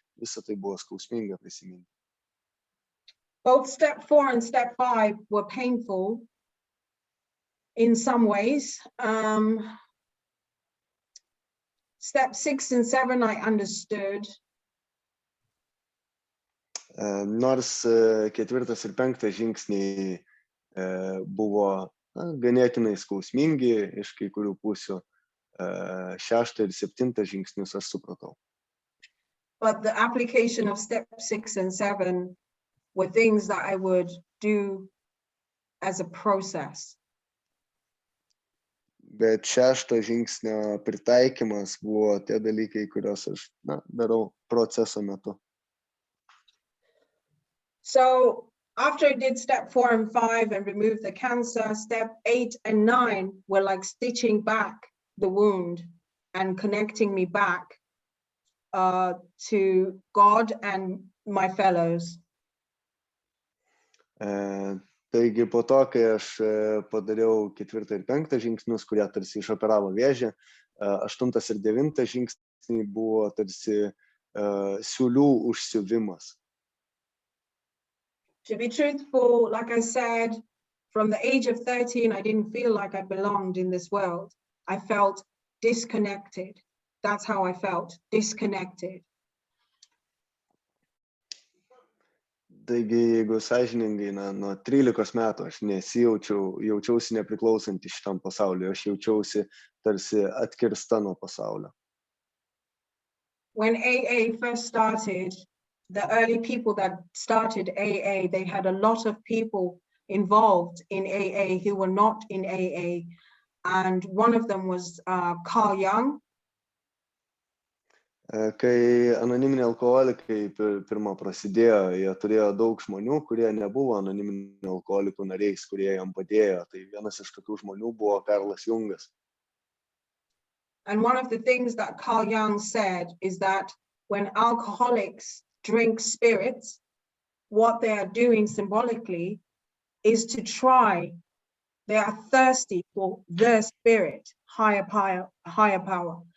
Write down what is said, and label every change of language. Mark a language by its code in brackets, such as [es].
[lt] Visą tai buvo skausminga prisiminti. [en] Both step 4 and step 5 were painful in some ways. Step 6 and 7 I understood. [lt] Nors 4 ir 5 žingsniai buvo ganėtinai skausmingi iš kai kurių pusių, 6 ir 7 žingsnius aš supratau. [en] But the application of step 6 and 7 were things that I would do as a process. [lt] Bet 6 žingsnio pritaikymas buvo tie dalykai, kuriuos aš darau proceso metu. [en] So after I did step 4 and 5 and removed the cancer, step 8 and 9 were like stitching back the wound and connecting me back to God and my fellows. [lt] Taigi po to, kai aš padariau 4 ir 5 žingsnius, kurie tarsi išoperavo vėžį, 8 ir 9 žingsniai buvo tarsi siūlių užsiuvimas. [en] To be truthful, like I said, from the age of 13, I didn't feel like I belonged in this world. I felt disconnected. That's how I felt, disconnected. [lt] Taigi, jeigu sąžiningai, nuo 13 metų aš jaučiausi nepriklausantį šitam pasauliu, aš jaučiausi tarsi atkirsta nuo pasaulio. [en] When AA first started, the early people that started AA, they had a lot of people involved in AA who were not in AA. And one of them was Carl Jung. [lt] Kai anoniminiai alkoholikai pirmą prasidėjo, jie turėjo daug žmonių, kurie nebuvo anoniminių alkoholikų nariais, kurie jam padėjo. Tai vienas iš tokių žmonių buvo Karlas Jungas. [en] And one of the things that Carl Jung said is that when alcoholics drink spirits, what they are doing symbolically is to try, they are thirsty for the spirit, higher power.